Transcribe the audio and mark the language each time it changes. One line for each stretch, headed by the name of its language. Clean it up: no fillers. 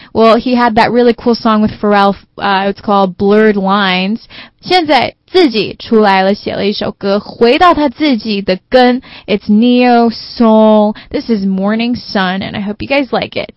English: Well, he had that really cool song with Pharrell, it's called Blurred Lines.
Chinese: 现在自己出来了，写了一首歌，回到他自己的根。
English: It's Neo Soul. This is Morning Sun, and I hope you guys like it.